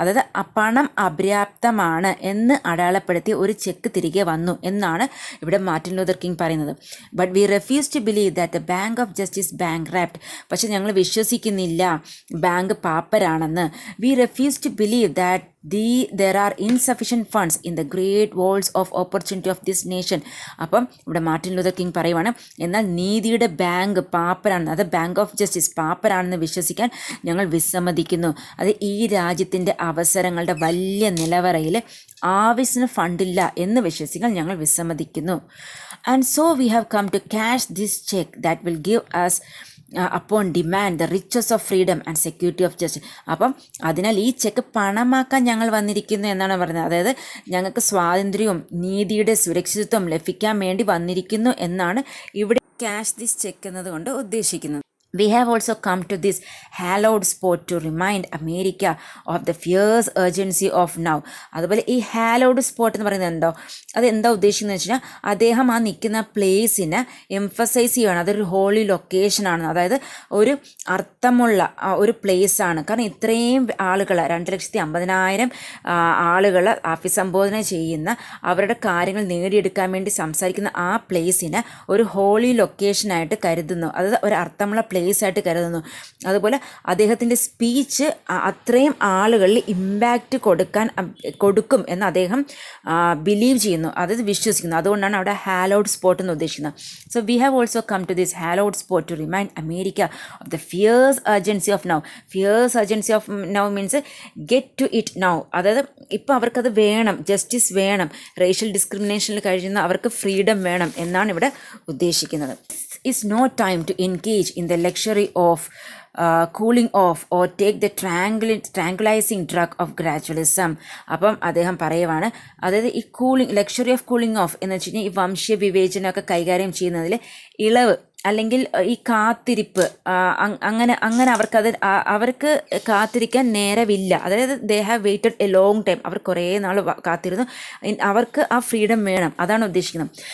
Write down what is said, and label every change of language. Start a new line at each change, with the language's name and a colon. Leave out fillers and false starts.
Malayalam: അതായത് പണം അപര്യാപ്തമാണ് എന്ന് അടയാളപ്പെടുത്തി ഒരു ചെക്ക് തിരികെ വന്നു എന്നാണ് ഇവിടെ മാർട്ടിൻ ലൂതർ കിങ് പറയുന്നത്.
English: But we refuse to believe that the bank of justice bankrupt.
Malayalam: പക്ഷെ ഞങ്ങൾ വിശ്വസിക്കുന്നില്ല bank പാപ്പരാണെന്ന്.
English: We refuse to believe that there are insufficient funds in the great walls of opportunity of this nation.
Malayalam: അപ്പം ഇവിടെ Martin Luther king പറയുവാണ്, എന്നാൽ നീതിയുടെ bank പാപ്പരാണെന്ന്, അത് bank of justice പാപ്പരാണെന്ന് വിശ്വസിക്കാൻ ഞങ്ങൾ വിസമ്മതിക്കുന്നു. അത് ഈ രാജ്യത്തിൻ്റെ അവസരങ്ങളുടെ വലിയ നിലവറയിൽ ആവശ്യത്തിന് ഫണ്ടില്ല എന്ന് വിശ്വസിക്കാൻ ഞങ്ങൾ വിസമ്മതിക്കുന്നു.
English: And so we have come to cash this cheque that will give us upon demand the riches of freedom and security of justice.
Malayalam: അപ്പം അതിനാൽ ഈ ചെക്ക് പണമാക്കാൻ ഞങ്ങൾ വന്നിരിക്കുന്നു എന്നാണ് പറയുന്നത്. അതായത് ഞങ്ങൾക്ക് സ്വാതന്ത്ര്യവും നീതിയുടെ സുരക്ഷിതത്വം ലഭിക്കാൻ വേണ്ടി വന്നിരിക്കുന്നു എന്നാണ് ഇവിടെ
English: cash this cheque
Malayalam: എന്നതുകൊണ്ട് ഉദ്ദേശിക്കുന്നത്.
English: We have also come to this hallowed spot to remind America of the fierce urgency of now.
Malayalam: അതുപോലെ ഈ ഹാലോഡ് സ്പോട്ട് എന്ന് പറയുന്നത് എന്തോ, അത് എന്താ ഉദ്ദേശിക്കുന്നത് വെച്ച് കഴിഞ്ഞാൽ അദ്ദേഹം ആ നിൽക്കുന്ന പ്ലേസിനെ എംഫസൈസ് ചെയ്യുകയാണ്. അതൊരു ഹോളി ലൊക്കേഷനാണ്, അതായത് ഒരു അർത്ഥമുള്ള ഒരു പ്ലേസാണ്. കാരണം ഇത്രയും ആളുകൾ 2,50,000 ആളുകൾ അഭിസംബോധന ചെയ്യുന്ന അവരുടെ കാര്യങ്ങൾ നേടിയെടുക്കാൻ വേണ്ടി സംസാരിക്കുന്ന ആ പ്ലേസിനെ ഒരു ഹോളി ലൊക്കേഷനായിട്ട് കരുതുന്നു. അത് ഒരു അർത്ഥമുള്ള ആയിട്ട് കരുതുന്നു. അതുപോലെ അദ്ദേഹത്തിൻ്റെ സ്പീച്ച് അത്രയും ആളുകളിൽ ഇമ്പാക്റ്റ് കൊടുക്കും എന്ന് അദ്ദേഹം ബിലീവ് ചെയ്യുന്നു, അതായത് വിശ്വസിക്കുന്നു. അതുകൊണ്ടാണ് അവിടെ ഹാലോഡ് സ്പോട്ട് എന്ന് ഉദ്ദേശിക്കുന്നത്.
English: So we have also come to this hallowed spot to remind America of the fierce urgency of now. Fierce urgency of now means get to it now.
Malayalam: അതായത് ഇപ്പോൾ അവർക്കത് വേണം, ജസ്റ്റിസ് വേണം, റേഷ്യൽ ഡിസ്ക്രിമിനേഷനിൽ കഴിയുന്ന അവർക്ക് freedom വേണം എന്നാണ് ഇവിടെ ഉദ്ദേശിക്കുന്നത്.
English: Is no time to engage in the luxury of cooling off or take the tranquilizing drug of gradualism.
Malayalam: അപ്പം അദ്ദേഹം പറയുവാണ്, അതായത് ഈ ലക്ഷറി ഓഫ് കൂളിംഗ് ഓഫ് എന്ന് വെച്ച് കഴിഞ്ഞാൽ ഈ വംശീയ വിവേചനമൊക്കെ കൈകാര്യം ചെയ്യുന്നതിൽ ഇളവ് അല്ലെങ്കിൽ ഈ കാത്തിരിപ്പ്, അങ്ങനെ അവർക്ക് കാത്തിരിക്കാൻ നേരമില്ല. അതായത്
English: they have waited a long time,
Malayalam: അവർ കുറേ നാൾ കാത്തിരുന്നു, അവർക്ക് ആ ഫ്രീഡം വേണം, അതാണ് ഉദ്ദേശിക്കുന്നത്.